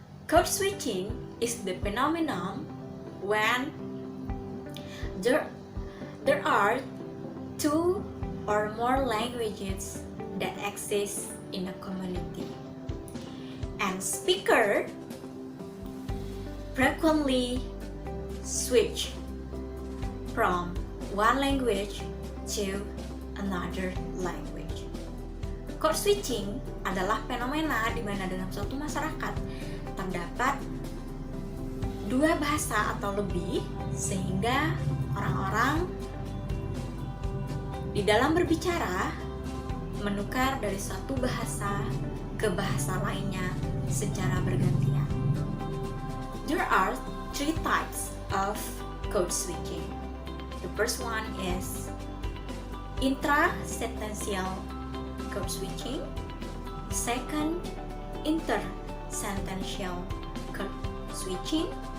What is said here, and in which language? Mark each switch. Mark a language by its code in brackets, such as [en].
[en] Code switching is the phenomenon when there are 2 or more languages that exist in a community, and speaker frequently switch from one language to another language. [id] Code switching adalah fenomena di mana dalam suatu masyarakat terdapat 2 bahasa atau lebih, sehingga orang-orang di dalam berbicara menukar dari satu bahasa ke bahasa lainnya secara bergantian. [en] There are 3 types of code switching. The first one is intrasentential code switching. Second, intersentential code switching.